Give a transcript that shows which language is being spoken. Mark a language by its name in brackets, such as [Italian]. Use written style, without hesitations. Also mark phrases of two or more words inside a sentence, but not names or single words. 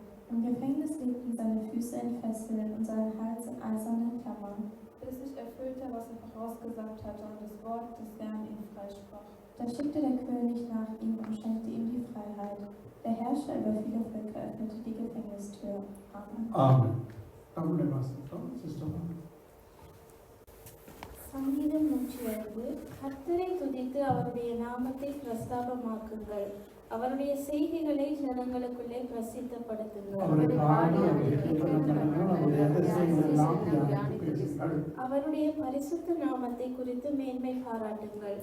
[German] Im Gefängnis legten seine Füße in Fesseln und seinen Hals in eisernen Klammern, bis sich erfüllte, was er vorausgesagt hatte, und das Wort des Herrn ihn freisprach. Da schickte der König nach ihm und schenkte ihm die Freiheit. Der Herrscher über viele Völker öffnete die Gefängnistür. Amen. Amen. [Tamil] சங்கீதம் 105. கர்த்தரை துதித்து அவருடைய நாமத்தை பிரஸ்தாபமாக்குங்கள், அவருடைய செய்கைகளை ஜனங்களுக்குள்ளே பிரசித்தப்படுத்துங்கள். அவருடைய பரிசுத்த நாமத்தை குறித்து மேன்மை பாராட்டுங்கள்.